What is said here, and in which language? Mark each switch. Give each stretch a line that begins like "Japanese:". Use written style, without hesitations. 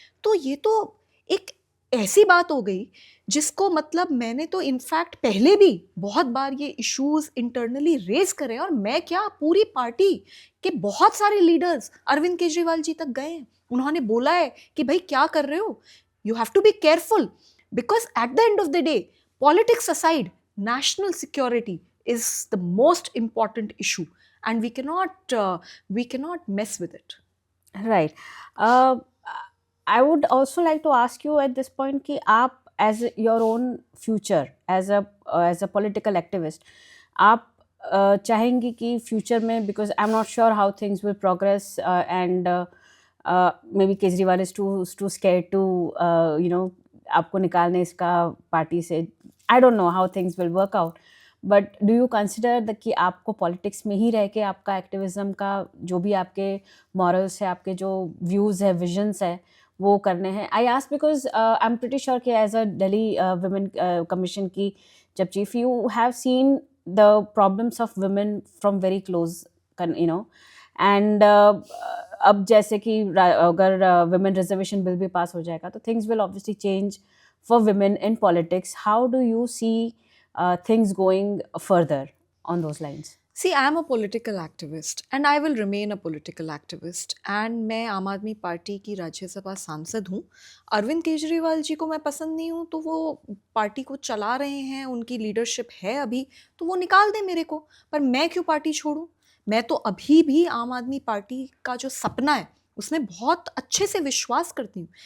Hindi: तो ये तो एक ऐसी बात हो गई जिसको मतलब मैंने तो इनफैक्ट पहले भी बहुत बार ये इश्यूज इंटरनली रेज करे, और मैं क्या, पूरी पार्टी के बहुत सारे लीडर्स अरविंद केजरीवाल जी तक गए हैं। उन्होंने बोला है कि भाई क्या कर रहे हो,
English: You have to be careful, because at the end of the day, politics aside, national security is the most important issue, and we cannot mess with it. Right. I would also like to ask you at this point कि आप as your own future as a political activist,
Hindi: आप चाहेंगी कि
English: future में, because I'm not sure how things will progress, and maybe Kejriwal is too scared to
Hindi: आपको निकालने इसका party से.
English: I don't know how things will work out. But do you consider
Hindi: कि आपको पॉलिटिक्स में ही रह के आपका एक्टिविज्म का जो भी आपके मॉरल्स है, आपके जो व्यूज़ है, विजन्स है, वो करने हैं?
English: I ask because I am pretty sure कि as a Delhi women commission
Hindi: की जब chief,
English: You have seen the problems of women from very close, and अब जैसे कि अगर वुमेन रिजर्वेशन बिल भी पास हो जाएगा तो things will obviously change for women in politics. How do you see things going further on those lines? See, I am a political activist and I will remain a political activist.
Hindi: And मैं आम आदमी party की राज्यसभा सांसद हूँ. अरविंद केजरीवाल जी को मैं पसंद नहीं हूँ, तो वो पार्टी को चला रहे हैं, उनकी लीडरशिप है अभी, तो वो निकाल दें मेरे को. पर मैं क्यों पार्टी छोड़ूं? मैं तो अभी भी आम आदमी पार्टी का जो सपना है उसमें बहुत अच्छे से विश्वास करती हूँ.